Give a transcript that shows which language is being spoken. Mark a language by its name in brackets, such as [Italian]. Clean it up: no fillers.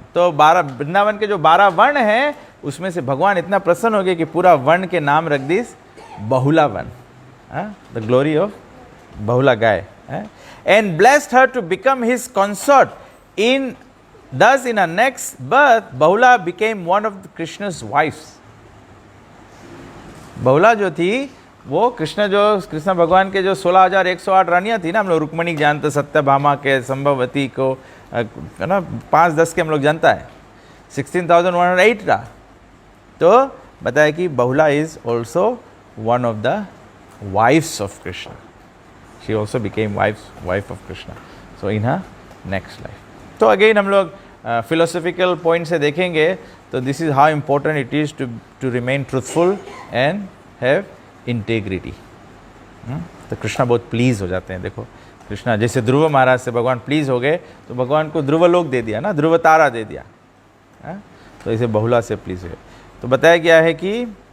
[Hindi] तो 12 वृंदावन के जो 12 वन हैं, उसमें से भगवान इतना प्रसन्न हो गए कि पूरा वन के नाम रख this Bahula one, [English] the glory of [Hindi] Bahula guy. [English] And blessed her to become his consort. Thus in her next birth, Bahula became one of Krishna's wives. [Hindi] बहुला जो थी वो कृष्ण भगवान के जो 16,108 रानियां थी ना, हम लोग रुक्मणी जानते, सत्यभामा के, संभवती को, है ना, 5-10 के हम लोग जानता है, 16,108 रहा। तो बताया कि [English] Bahula is also one of the wives of Krishna. She also became wife of Krishna. So in her next life. तो again [Hindi] हम लोग [English] philosophical point [Hindi] से देखेंगे तो [English] this is how important it is to remain truthful and have integrity. [Hindi] तो कृष्णा बहुत please हो जाते हैं। देखो कृष्णा जैसे ध्रुव महाराज से भगवान प्लीज हो गए, तो भगवान को ध्रुव लोक दे दिया ना, ध्रुव तारा दे दिया। तो इसे बहुला से प्लीज हुए। तो बताया गया है कि